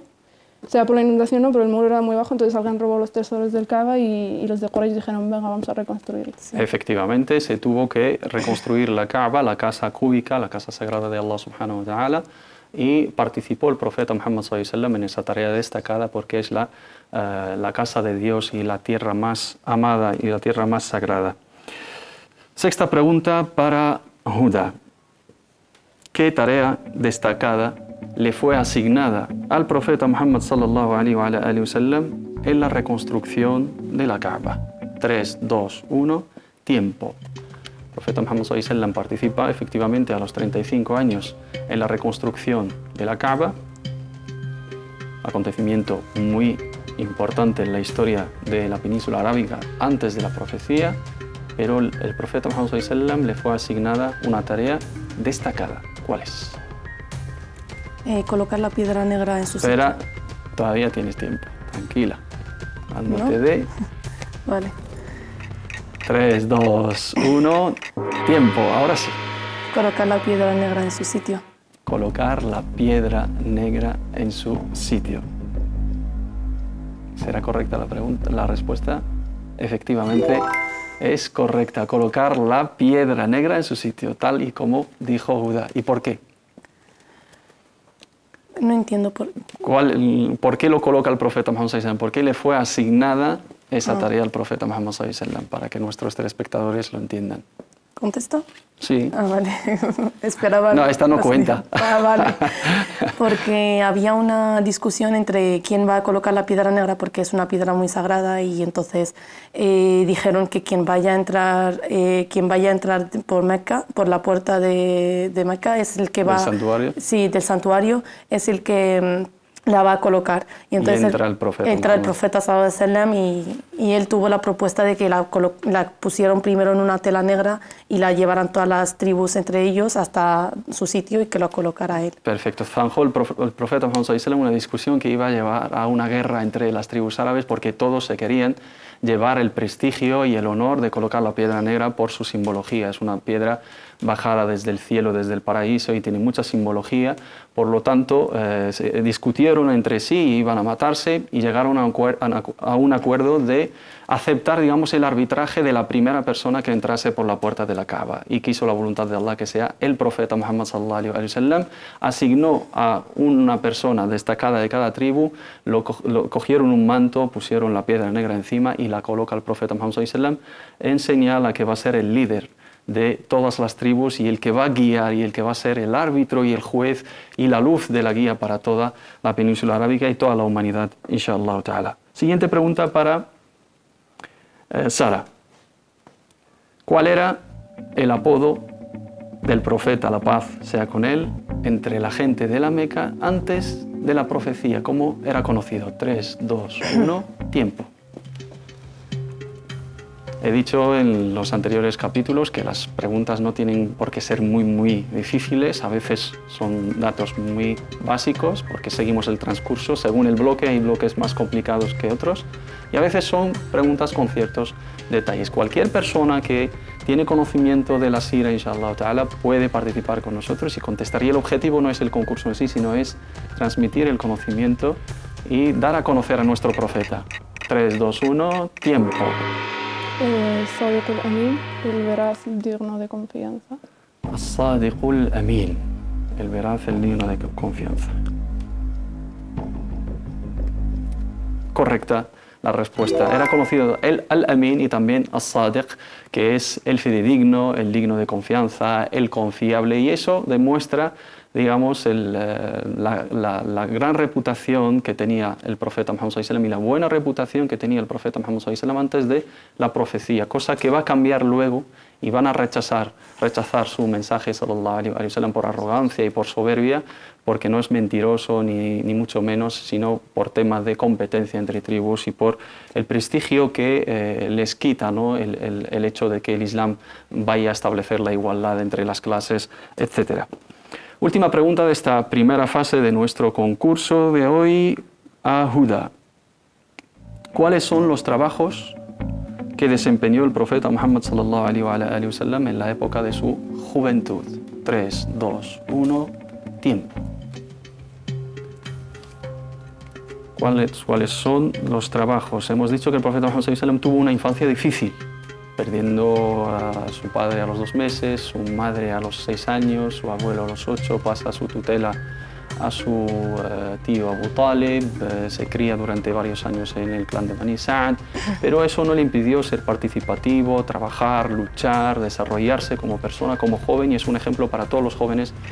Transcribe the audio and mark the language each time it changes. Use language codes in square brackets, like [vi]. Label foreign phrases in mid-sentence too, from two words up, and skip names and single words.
[es] O sea, por la inundación no, pero el muro era muy bajo, entonces alguien robó los tesoros del Kaaba y los de Quraysh dijeron, venga, vamos a reconstruirlo. Sí. Efectivamente, se tuvo que reconstruir la Kaaba, la casa cúbica, la casa sagrada de [ar] الله سبحانه وتعالى, [es] y participó el profeta Muhammad [ar] صلى الله عليه وسلم [es] en esa tarea destacada porque es la casa de Dios y la tierra más amada y la tierra más sagrada. Sexta pregunta para Huda. ¿Qué tarea destacada le fue asignada al profeta Muhammad [ar] صلى الله عليه وسلم [es] en la reconstrucción de la Kaaba? 3, 2, 1, tiempo. El profeta Muhammad [ar] صلى الله عليه وسلم [es] participa efectivamente a los 35 años en la reconstrucción de la Kaaba, acontecimiento muy importante en la historia de la península arábiga antes de la profecía, pero el profeta Muhammad [ar] صلى الله عليه وسلم [es] le fue asignada una tarea destacada. ¿Cuál es? Colocar la piedra negra en su sitio. Espera, todavía tienes tiempo, tranquila. Cuando te dé. Vale. 3, 2, 1, tiempo, ahora sí. Colocar la piedra negra en su sitio. Colocar la piedra negra en su sitio. ¿Será correcta la pregunta? La respuesta, efectivamente, es correcta. Colocar la piedra negra en su sitio, tal y como dijo Huda. ¿Y por qué? No entiendo por... ¿Por qué lo coloca el profeta Muhammad [ar] صلى الله عليه وسلم? [es] ¿Por qué le fue asignada esa tarea al profeta Muhammad [ar] صلى الله عليه وسلم? [es] Para que nuestros telespectadores lo entiendan. ¿Contesto? Sí. Ah, vale. Esperaba... No, esta no cuenta. Ah, vale. Porque había una discusión entre quién va a colocar la piedra negra porque es una piedra muy sagrada y entonces dijeron que quien vaya a entrar por Meca, por la puerta de Meca, es el que va... ¿Del santuario? Sí, del santuario, es el que la va a colocar. Y entonces entra el profeta. Entra el profeta [ar] صلى الله عليه وسلم [es] y él tuvo la propuesta de que la pusieron primero en una tela negra y la llevaran todas las tribus entre ellos hasta su sitio y que lo colocara él. Perfecto. Zanjó el profeta Muhammad [ar] صلى الله عليه وسلم [es] una discusión que iba a llevar a una guerra entre las tribus árabes porque todos se querían llevar el prestigio y el honor de colocar la piedra negra por su simbología. Es una piedra bajada desde el cielo, desde el paraíso y tiene mucha simbología. Por lo tanto, se discutieron entre sí, iban a matarse y llegaron a un acuerdo de aceptar, digamos, el arbitraje de la primera persona que entrase por la puerta de la Kaaba. Y quiso la voluntad de Allah que sea el profeta Muhammad [ar] صلى الله عليه وسلم. [es] Asignó a una persona destacada de cada tribu, cogieron un manto, pusieron la piedra negra encima y la coloca el profeta Muhammad [ar] صلى الله عليه وسلم [es] en señal a que va a ser el líder de todas las tribus y el que va a guiar y el que va a ser el árbitro y el juez y la luz de la guía para toda la península arábiga y toda la humanidad, [ar] إن شاء الله تعالى. [es] Siguiente pregunta para Sara. ¿Cuál era el apodo del profeta, la paz sea con él, entre la gente de la Meca antes de la profecía? ¿Cómo era conocido? 3, 2, 1, tiempo. He dicho en los anteriores capítulos que las preguntas no tienen por qué ser muy difíciles, a veces son datos muy básicos porque seguimos el transcurso, según el bloque hay bloques más complicados que otros y a veces son preguntas con ciertos detalles. Cualquier persona que tiene conocimiento de la sira, [ar] إن شاء الله تعالى, [es] puede participar con nosotros y contestar. Y el objetivo no es el concurso en sí, sino es transmitir el conocimiento y dar a conocer a nuestro profeta. 3, 2, 1, tiempo. Sadiq al-Amin, el veraz digno de confianza. As-Sadiqul Amin, el veraz, el digno de confianza. Correcta la respuesta. Era conocido el Al-Amin y también As-Sadiq, que es el fidedigno, el digno de confianza, el confiable, y eso demuestra, digamos, la gran reputación que tenía el profeta Muhammad [ar] صلى الله عليه وسلم [es] y la buena reputación que tenía el profeta Muhammad [ar] صلى الله عليه وسلم [es] antes de la profecía, cosa que va a cambiar luego y van a rechazar su mensaje [ar] صلى الله عليه وسلم [es] por arrogancia y por soberbia, porque no es mentiroso ni mucho menos, sino por temas de competencia entre tribus y por el prestigio que les quita, ¿no?, el hecho de que el Islam vaya a establecer la igualdad entre las clases, etc. Última pregunta de esta primera fase de nuestro concurso de hoy a Huda. ¿Cuáles son los trabajos que desempeñó el profeta Muhammad [ar] صلى الله عليه وسلم [es] en la época de su juventud? 3, 2, 1, tiempo. ¿Cuáles son los trabajos? Hemos dicho que el profeta Muhammad [ar] صلى الله عليه وسلم [es] tuvo una infancia difícil, perdiendo a su padre a los 2 meses, su madre a los 6 años, su abuelo a los 8, pasa su tutela a su tío Abu Talib, se cría durante varios años en el clan de Bani Sa'd, pero eso no le impidió ser participativo, trabajar, luchar, desarrollarse como persona, como joven, y es un ejemplo para todos los jóvenes.